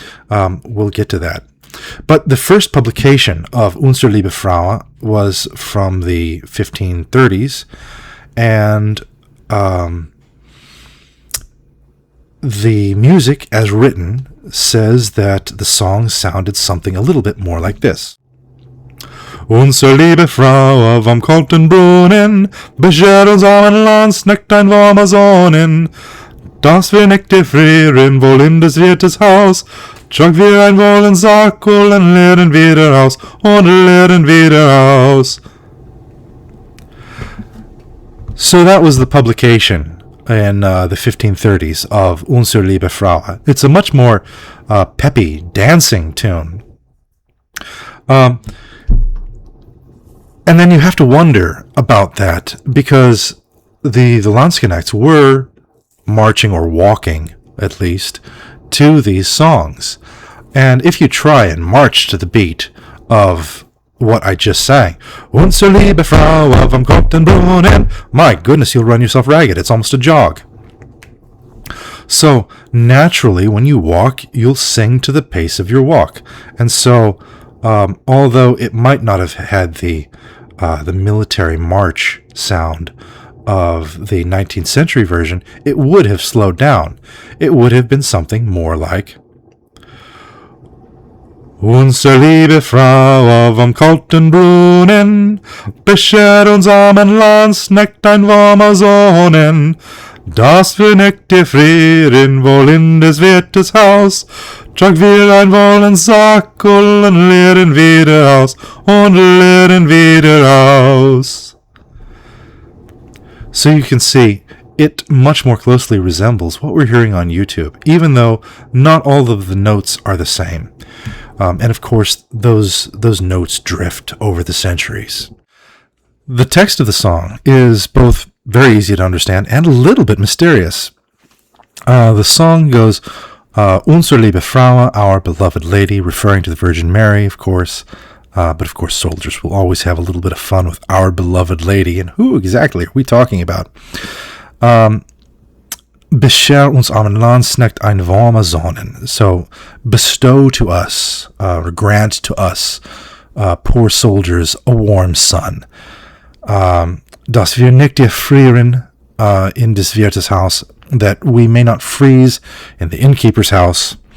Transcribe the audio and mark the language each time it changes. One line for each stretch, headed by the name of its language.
English: We'll get to that. But the first publication of Unser Liebe Fraue was from the 1530s, and the music as written says that the song sounded something a little bit more like this.
German: Unser Liebe Fraue vom kalten Brunnen, bescher uns armen Landsknecht ein warmer Sonnen, dass wir nicht defrieren, wohl in des Wirtes Haus, trag wir ein wollen Sackel und leeren wieder aus, und leeren wieder aus.
English: So that was the publication in the 1530s of Unser Liebe Fraue. It's a much more peppy, dancing tune. And then you have to wonder about that, because the Landsknechts were marching or walking, at least, to these songs. And if you try and march to the beat of what I just sang,
German: Unser Liebe Fraue vom kalten Brunnen,
English: my goodness, you'll run yourself ragged. It's almost a jog. So naturally, when you walk, you'll sing to the pace of your walk. And so, although it might not have had the military march sound of the 19th century version, it would have slowed down. It would have been something more like
German: Unser Liebe Fraue vom kalten Brunnen, bescher uns armen Landsknecht ein warmer Sonnen, dass wir nicht defrieren, wohl in des Wirtes Haus, trag wir ein wollen Sackel und leeren wieder aus, und leeren wieder aus.
English: So you can see it much more closely resembles what we're hearing on YouTube, even though not all of the notes are the same. And of course, those notes drift over the centuries. The text of the song is both very easy to understand and a little bit mysterious. The song goes, Unser Liebe Fraue, our beloved lady, referring to the Virgin Mary, of course. But of course, soldiers will always have a little bit of fun with our beloved lady. And who exactly are we talking about?
German: Bescher uns armen Landsknecht ein warmer Sonnen.
English: So, bestow to us, or grant to us, poor soldiers, a warm sun.
German: Dass wir nicht erfrieren in des Wirtes Haus,
English: that we may not freeze in the innkeeper's house.